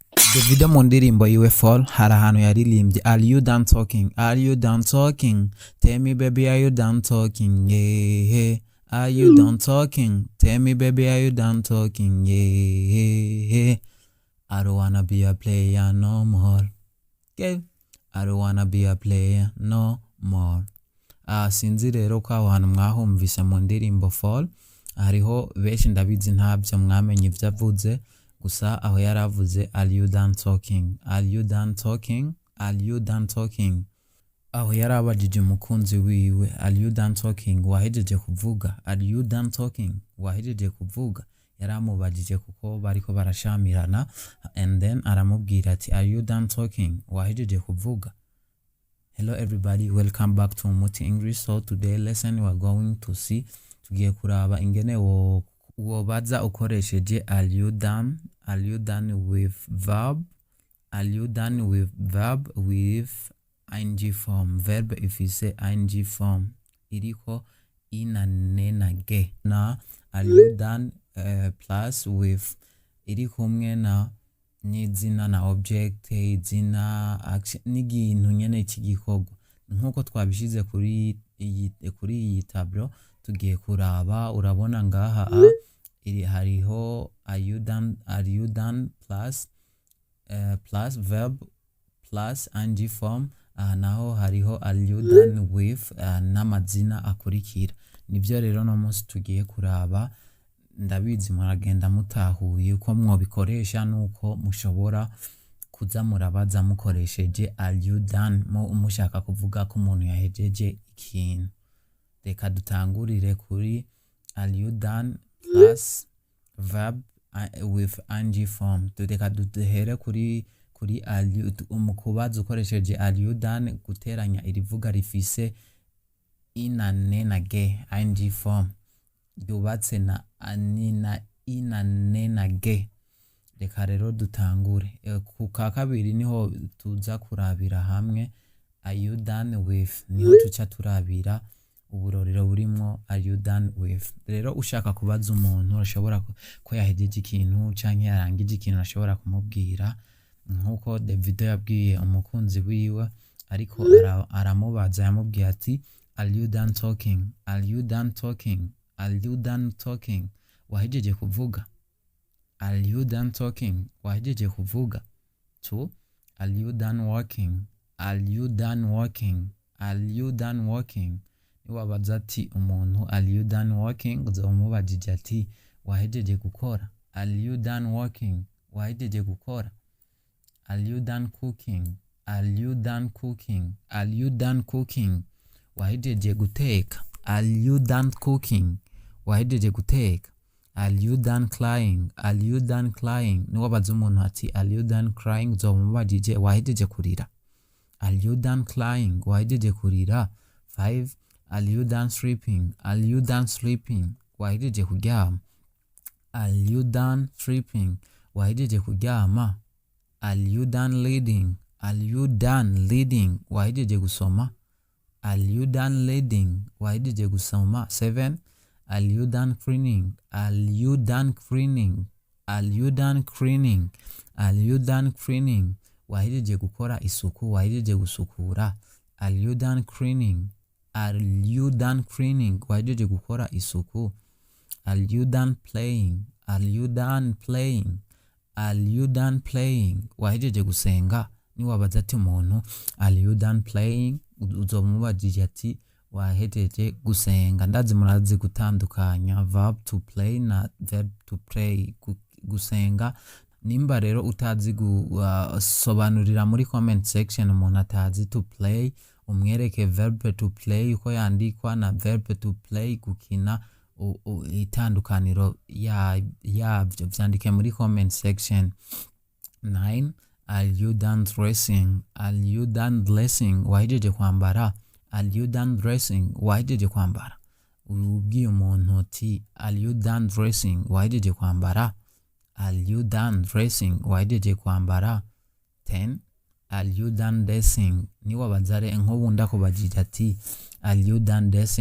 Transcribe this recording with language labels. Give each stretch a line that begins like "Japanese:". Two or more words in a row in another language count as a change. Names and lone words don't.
Rundi: Davido mu ndirimbo yiwe Fall hari ahantu yaririmbye
English: Are you done talking? Are you done talking? Tell me baby are you done talking? Yeah. Are you done talking? Tell me baby are you done talking? Yeah. I don't wanna be a player no more. Yeah. I don't wanna be a player no more.
Rundi: Sinzi rero ko abantu mwahumvise mu ndirimbo Fall hariho benshi ndabizi ntabyo mwamenye ivyo avuze gusa aho yaravuze
English: Are you done talking? Are you done talking? Are you done talking?
Rundi: Aho yarabajije umukunzi wiwe
English: Are you done talking?
Rundi: Wahejeje kuvuga?
English: Are you done talking?
Rundi: Wahejeje kuvuga? Yaramubajije kuko bariko barashamirana
English: and then
Rundi: aramubwira ati
English: Are you done talking?
Rundi: Wahejeje kuvuga?
English: Hello everybody, welcome back to Umuti English. So today lesson we are going to see
Rundi: tugiye kuraba ingene wobaza ukoresheje
English: Are you done? Are you done with verb? Are you done with verb with ing form? Verb if you say ing form
Rundi: iriko ina nena ge na
English: are you done plus with
Rundi: iri kumwe na n'izina na object izina action n'igintu nyene ikigikorwa nkuko twabishize kuri iyi tableau tugiye kuraba urabona ngaha iri hariho
English: are you done plus verb plus ing form
Rundi: naho hariho
English: are you done with
Rundi: n'amazina akurikira nivyo rero no munsi tugiye kuraba ndabizi muragenda mutahuye uko mwobikoresha nuko mushobora kuza murabaza mukoresheje
English: are you done
Rundi: mushaka kuvuga ko umuntu yahejeje ikintu. Reka dutangurire kuri
English: are you done plus verb with ing form.
Rundi: Reka duhere kuri
English: are you
Rundi: umukubaza ukoresheje
English: are you done
Rundi: guteranya irivuga rifise ina nena ge
English: ing form
Rundi: yubatse na anina ina nena ge. Reka rero dutangure ku ka kabiri niho tuza kurabira hamwe
English: are you done with
Rundi: niho tuca turabira uburorero burimo
English: are you done with.
Rundi: Rero ushaka kubaza umuntu urashobora ko yahejeje ikintu canke yarangije ikintu ashobora kumubwira nkuko Davido yabwiye umukunzi wiwe ariko aramubaza yamubwiye ati
English: are you done talking? Are you done talking? Are you done talking?
Rundi: Wahejeje kuvuga?
English: Are you done talking?
Rundi: Wahejeje kuvuga? 2.
English: Are you done working? Are you done working? Are you done working?
Rundi: Niwabaza ati umuntu
English: are you done working
Rundi: uzomubajije ati wahejeje gukora?
English: Are you done working?
Rundi: Wahejeje gukora?
English: Are you done cooking? Are you done cooking? Are you done cooking?
Rundi: Wahejeje guteka?
English: Are you done cooking?
Rundi: Wahejeje guteka?
English: Are you done crying? Are you done crying?
Rundi: Niwabaza umuntu ati
English: are you done crying
Rundi: uzomubajije wahejeje kurira?
English: Are you done crying?
Rundi: Wahejeje kurira? 5.
English: Are you done sleeping? Are you done sleeping?
Rundi: Wahejeje kuryama?
English: Are you done sleeping?
Rundi: Wahejeje kuryama?
English: Are you done reading? Are you done reading?
Rundi: Wahejeje gusoma?
English: Are you done reading?
Rundi: Wahejeje gusoma? 7.
English: Are you done cleaning? Are you done cleaning? Are you done cleaning? Are you done cleaning?
Rundi: Wahejeje gukora isuku? Wahejeje gusukura?
English: Are you done cleaning? Are you done cleaning?
Rundi: Wahejeje gukora isuku?
English: Are you done playing? Are you done playing? Are you done playing?
Rundi: Wahejeje gusenga? Niwabaza ati umuntu
English: are you done playing
Rundi: uzomubajije ati wahejeje gusenga. Ndazi murazi gutandukanya
English: verb to play
Rundi: na
English: verb to play.
Rundi: Gusenga nimba rero utazi gusobanurira muri
English: comment section
Rundi: umuntu atazi
English: to play
Rundi: umwereke
English: verb to play
Rundi: uko yandikwa na
English: verb to play
Rundi: gukina itandukaniro yavyo vyandike muri
English: comment section.
Rundi: 9.
English: Are you done dressing? Are you done dressing?
Rundi: Wahejeje kwambara?
English: Are you done dressing?
Rundi: Wahejeje kwambara? Ubwiye umuntu ati
English: are you done dressing?
Rundi: Wahejeje kwambara?
English: Are you done dressing?
Rundi: Wahejeje kwambara? 10.
English: Are you done dancing?
Rundi: Niwabazare nkobu ndakubajije ati
English: are you done dancing?